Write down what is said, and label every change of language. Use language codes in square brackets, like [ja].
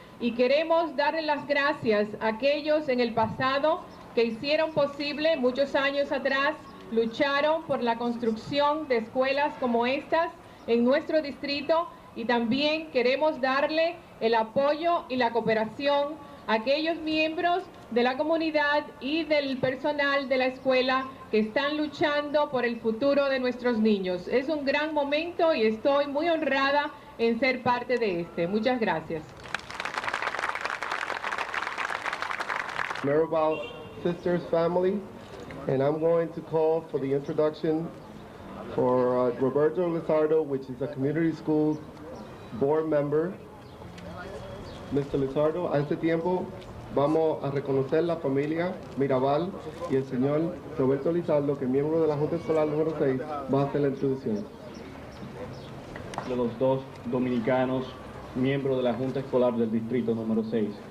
[es] y queremos darle las gracias a aquellos en el pasado que hicieron posible, muchos años atrás, lucharon por la construcción de escuelas como estas en nuestro distrito, y también queremos darle el apoyo y la cooperación a aquellos miembros de la comunidad y del personal de la escuela que están luchando por el futuro de nuestros niños. Es un gran momento y estoy muy honrada en ser parte de este. Muchas gracias. [en] Mirabal Sisters family, and I'm going to call for the introduction for Roberto Lizardo, which is a community school board member. Mr. [es] Lizardo, a este tiempo vamos a reconocer la familia Mirabal y el señor Roberto Lizardo, que es miembro de la Junta Escolar número 6, va a hacer la introducción. De los dos dominicanos, miembros de la Junta Escolar del Distrito número 6.